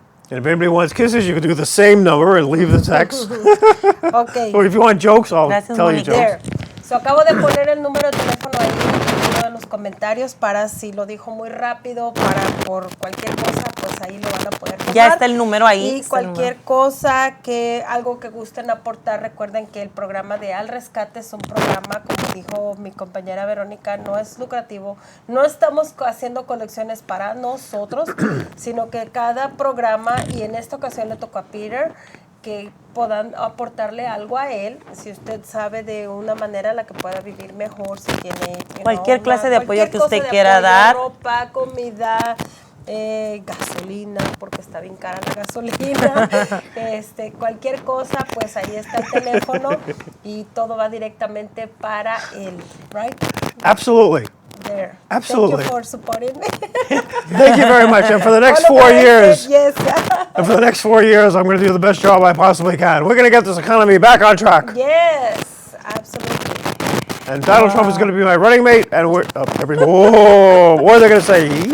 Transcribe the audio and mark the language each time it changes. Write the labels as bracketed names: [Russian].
[English] And if anybody wants kisses, you can do the same number and leave the text. Okay. Or if you want jokes, I'll [Spanish] Gracias, [English] tell you [Spanish] Mónica. [English] jokes. There. [Spanish] So acabo de poner el número de teléfono ahí en uno de los comentarios para si lo dijo muy rápido, para por cualquier cosa, pues ahí lo van a poder tomar. Ya está el número ahí. Y cualquier cosa, algo que gusten aportar, recuerden que el programa de Al Rescate es un programa, como dijo mi compañera Verónica, no es lucrativo. No estamos haciendo colecciones para nosotros, sino que cada programa, y en esta ocasión le tocó a Peter, que puedan aportarle algo a él, si usted sabe de una manera en la que pueda vivir mejor, si tiene cualquier clase de apoyo que usted quiera dar. Ropa, comida, gasolina, porque está bien cara la gasolina, cualquier cosa, pues ahí está el teléfono y todo va directamente para él, right? [English] Absolutely. There. Absolutely. Thank you for supporting me. Thank you very much. And for the next 4 years, yes. and for the next 4 years, I'm going to do the best job I possibly can. We're going to get this economy back on track. Yes, absolutely. And Donald Trump is going to be my running mate. And we're what are they going to say?